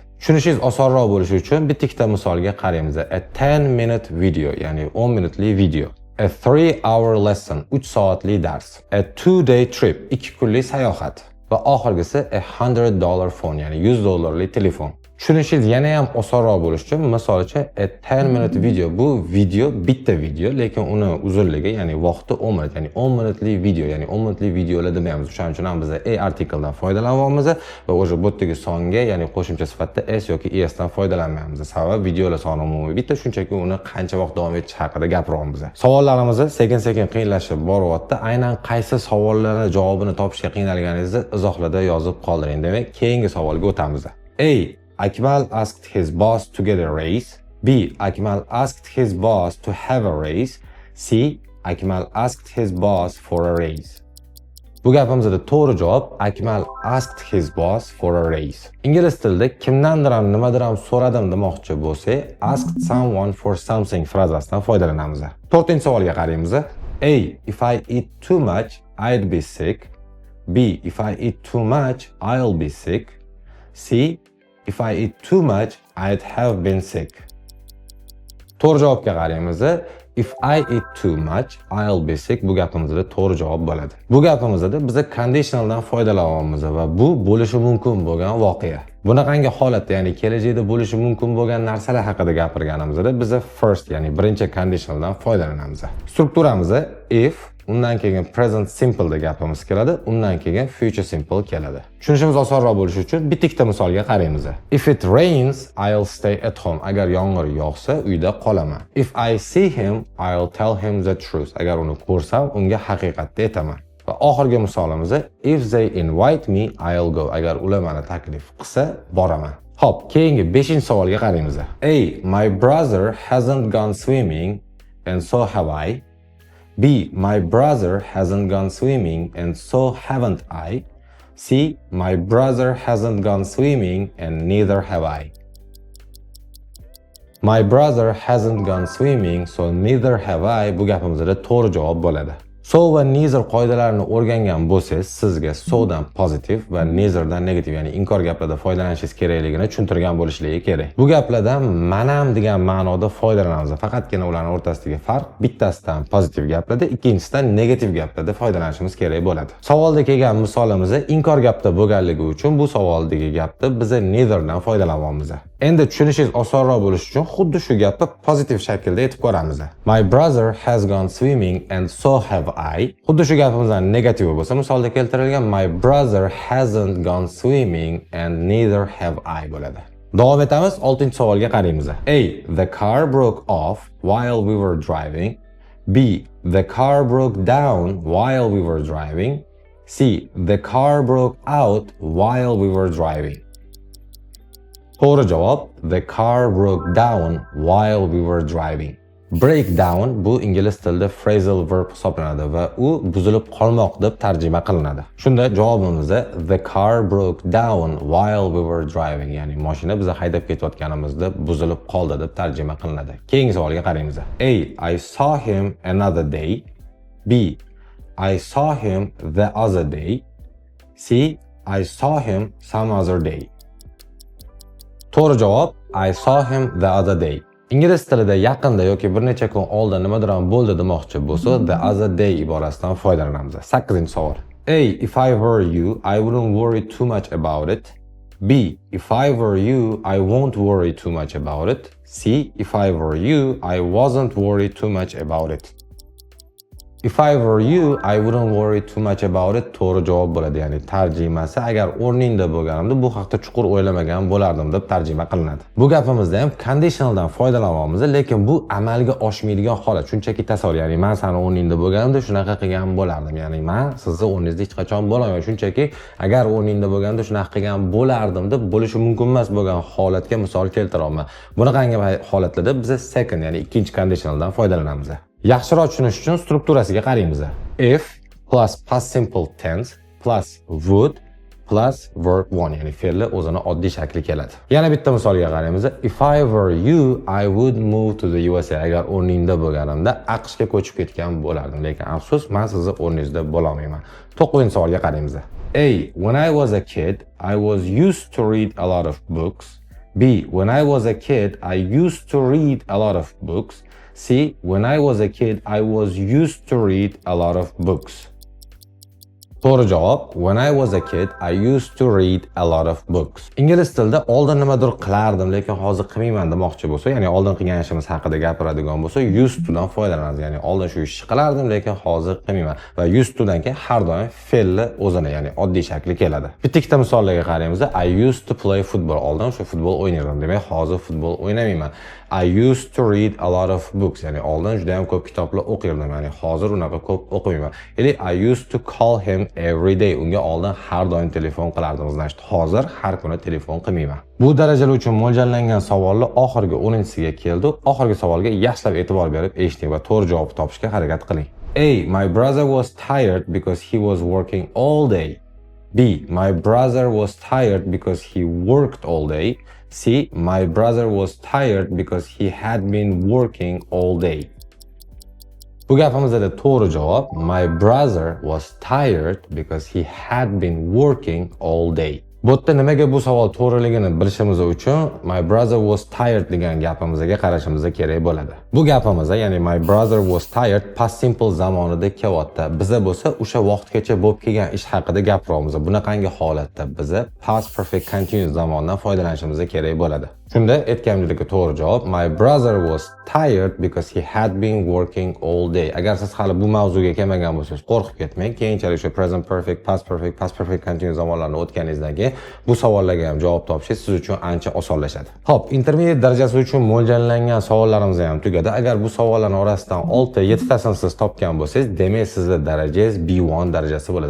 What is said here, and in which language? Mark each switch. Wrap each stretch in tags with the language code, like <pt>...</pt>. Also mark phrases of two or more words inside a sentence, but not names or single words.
<uz>Tushunishingiz osonroq bo'lishi uchun bitta misolga qaraymiz.</uz> <en>A 10-minute video,</en> <uz>ya'ni 10 minutli video.</uz> <en>A 3-hour lesson,</en> <uz>3 soatli dars.</uz> <en>A 2-day trip,</en> <uz>2 kunlik sayohat. Va oxirgisi</uz> <en>a $100 phone,</en> <uz>ya'ni $100 telefon. Tushunishingiz yana ham osonroq bo'lishi uchun misol uchun</uz> <en>a 10-minute video,</en> <uz>bu video bitta video, lekin uni uzunligi, ya'ni vaqti 10 minut, ya'ni 10 minutli video, ya'ni 10 minutli videolar demaymiz. Shuning uchun ham biz a artikldan foydalanyapmiz va o'sha bu yerdagi songa, ya'ni qo'shimcha sifatida s yoki es dan foydalanmaymiz. Sababi videolar soni umumiy bitta, shunchaki uni qancha vaqt davom etishi haqida gapiryapmiz. Savollarimiz sekin-sekin qiyinlashib boryapti. Aynan qaysi savollarning javobini topishga qiynalganingizni izohlarda yozib qoldiring. Demak, keyingi savolga o'tamiz.</uz> <en>A. Akmal asked his boss to get a raise. B. Akmal asked his boss to have a raise. C. Akmal asked his boss for a raise.</en> <uz>Bu gapimizda to'g'ri javob</uz> <en>Akmal asked his boss for a raise.</en> <uz>Ingliz tilida kimdandir ham nimadir ham so'radim demoqchi bo'lsa,</uz> <en>asked someone for something</en> <uz>frazasidan foydalanamiz. 4-savolga qaraymiz.</uz> <en>A. If I eat too much, I'd be sick. B. If I eat too much, I'll be sick. C. If I eat too much, I'd have been sick.</en> <uz>To'g'ri javobga qaraymiz.</uz> <en>If I eat too much, I'll be sick.</en> <uz>Bu gapimizda to'g'ri javob bo'ladi. Bu gapimizda biz conditionaldan foydalanyapmiz va bu bo'lishi mumkin bo'lgan voqea. Bunaqangi holatda, ya'ni kelajakda bo'lishi mumkin bo'lgan narsalar haqida gapirganimizda biz first, ya'ni birinchi conditionaldan foydalanamiz. Strukturamiz if, undan keyin</uz> <en>present simple</en> <uz>deb gapimiz keladi, undan keyin</uz> <en>future simple</en> <uz>keladi. Tushunishimiz osonroq bo'lishi uchun bitta misolga qaraymiz.</uz> <en>If it rains, I'll stay at home.</en> <uz>Agar yomg'ir yog'sa, uyda qolaman.</uz> <en>If I see him, I'll tell him the truth.</en> <uz>Agar uni ko'rsam, unga haqiqatni aytaman. Va oxirgi misolimiz</uz> <en>if they invite me, I'll go.</en> <uz>Agar ular meni taklif qilsa, boraman. Xo'p, keyingi 5-savolga qaraymiz.</uz> <en>A. My brother hasn't gone swimming and so have I. B. My brother hasn't gone swimming and so haven't I. C. My brother hasn't gone swimming and neither have I. My brother hasn't gone swimming so neither have I.</en> <uz>Bu gapimizda to'g'ri javob bo'ladi. So va neither qoidalarini o'rgangan bo'lsangiz, sizga so'dan pozitiv va neitherdan negativ, ya'ni inkor gaplarda foydalanishingiz kerakligini tushuntirgan bo'lishligi kerak. Bu gaplardan manam degan ma'noda foydalanamiz. Faqatgina ularning o'rtasidagi farq bittasidan pozitiv gaplarda, ikkinchisidan negativ gaplarda foydalanishimiz kerak bo'ladi. Savolda kelgan misolimiz inkor gapda bo'lganligi uchun bu savoldagi gapda biz neitherdan foydalanyapmiz. Endi tushunishingiz osonroq bo'lishi uchun xuddi shu gapni pozitiv shaklda aytib ko'ramiz.</uz> <en>My brother has gone swimming and so have I.</en> <uz>Xuddi shu gapimizdan negativi bo'lsa, misolda keltirilgan</uz> <en>my brother hasn't gone swimming and neither have I bo'ladi.</en> <uz>Davom etamiz, 6-savolga qaraymiz.</uz> <en>A. The car broke off while we were driving. B. The car broke down while we were driving. C. The car broke out while we were driving.</en> <uz>To'g'ri javob</uz> <en>the car broke down while we were driving. Break down</en> <uz>bu ingliz tilida</uz> <en>phrasal verb</en> <uz>hisoblanadi va u buzilib qolmoq deb tarjima qilinadi. Shunda javobimizda</uz> <en>the car broke down while we were driving,</en> <uz>ya'ni mashina biz haydab ketayotganimizda buzilib qoldi deb tarjima qilinadi. Keyingi savolga qaraymiz.</uz> <en>A. I saw him another day. B. I saw him the other day. C. I saw him some other day.</en> <uz>To'g'ri javob</uz> <en>I saw him the other day.</en> <uz>Ingliz tilida yaqinda yoki bir necha kun oldin nimadir ham bo'ldi demoqchi bo'lsa,</uz> <en>the other day</en> <uz>iborasidan foydalanamiz. 8-savol.</uz> <en>A. If I were you, I wouldn't worry too much about it. B. If I were you, I won't worry too much about it. C. If I were you, I wasn't worried too much about it. If I were you, I wouldn't worry too much about it.</en> <uz>To'g'ri javob bo'ladi. Ya'ni tarjimasi agar o'rningda bo'lganimda bu haqda chuqur o'ylamagan bo'lardim deb tarjima qilinadi. Bu gapimizda ham conditionaldan foydalanyapmiz, lekin bu amalga oshmaydigan holat. Shunchaki tasavvur, ya'ni men seni o'rningda bo'lganimda shunaqa qilgan bo'lardim. Ya'ni men sizni o'rningizda hech qachon bo'lmayman. Shunchaki agar o'rningda bo'lganda shunaqa qilgan bo'lardim deb bo'lishi mumkin emas bo'lgan holatga misol keltiraman. Bunaqangi holatlarda biz second, ya'ni ikkinchi conditionaldan foydalanamiz. Yaxshiroq tushunish uchun strukturasiga qaraymiz.</uz> <en>If plus past simple tense plus would plus verb 1,</en> <uz>ya'ni fe'lni o'zini oddiy shakli keladi. Yana bitta misolga qaraymiz.</uz> <en>If I were you, I would move to the USA.</en> <uz>Agar o'rningda bo'lganimda AQShga ko'chib ketgan bo'lardim, lekin afsus, men sizni o'rningizda bo'la olmayman. 9-savolga qaraymiz.</uz> <en>A. When I was a kid, I was used to read a lot of books. B. When I was a kid, I used to read a lot of books. C. When I was a kid, I was used to read a lot of books.</en> <uz>To'g'ri javob</uz> <en>when I was a kid, I used to read a lot of books.</en> <uz>Ingliz tilida oldin nimadir qilardim, lekin hozir qilmayman demoqchi bo'lsa, ya'ni oldin qilgan ishimiz haqida gapiradigan bo'lsa,</uz> <en>used to</en> <uz>dan foydalanamiz. Ya'ni oldin shu ishni qilardim, lekin hozir qilmayman. Va</uz> <en>used to</en> <uz>dan keyin har doim fe'lni o'zini, ya'ni oddiy shakli keladi. Bitta misollarga qaraymiz.</uz> <en>I used to play football.</en> <uz>Oldin shu futbol o'ynardim, demak hozir futbol o'ynamayman.</uz> <en>I used to read a lot of books.</en> <uz>Ya'ni oldin juda ham ko'p kitoblar o'qirdim, ya'ni hozir unaqa ko'p o'qimayman.</uz> <en>Ya'ni I used to call him every day.</en> <uz>Unga oldin har doim telefon qilardim. Значит, hozir har kuni telefon qilmayman. Bu darajalar uchun mo'ljallangan savollar oxirgi 10-siga keldi. Oxirgi savolga yaxshilab e'tibor berib eshiting va to'g'ri javobni topishga harakat qiling.</uz> <en>A. My brother was tired because he was working all day. B. My brother was tired because he worked all day. C. My brother was tired because he had been working all day.</en> <uz>Bu gapimizda to'g'ri javob</uz> <en>my brother was tired because he had been working all day.</en> <uz>Bu yerda nimaga bu savol to'g'riligini bilishimiz uchun</uz> <en>my brother was tired</en> <uz>degan gapimizga qarashimiz kerak bo'ladi. Bu gapimizda, ya'ni</uz> <en>my brother was tired past simple</en> <uz>zamonida kelyapti. Biza bo'lsa o'sha vaqtgacha bo'lib kelgan ish haqida gapiramiz. Bunaqangi holatda biza</uz> <en>past perfect continuous</en> <uz>zamondan foydalanishimiz kerak bo'ladi. Shunda aytganimdek to'g'ri javob</uz> <en>my brother was tired because he had been working all day.</en> <uz>Agar siz hali bu mavzuga kelmagan bo'lsangiz, qo'rqib ketmang. Keyinchalik shu</uz> <en>present perfect, past perfect continuous</en> <uz>zamonlarni o'tganingizdan keyin bu savollarga ham javob topishingiz siz uchun ancha osonlashadi. Xo'p, intermediate darajasi uchun mo'ljallangan savollarimiz ham tugadi. Agar bu savollarning orasidan 6-7 tasini siz topgan bo'lsangiz, demak sizning darajangiz B1 darajasi bo'ladi.</uz>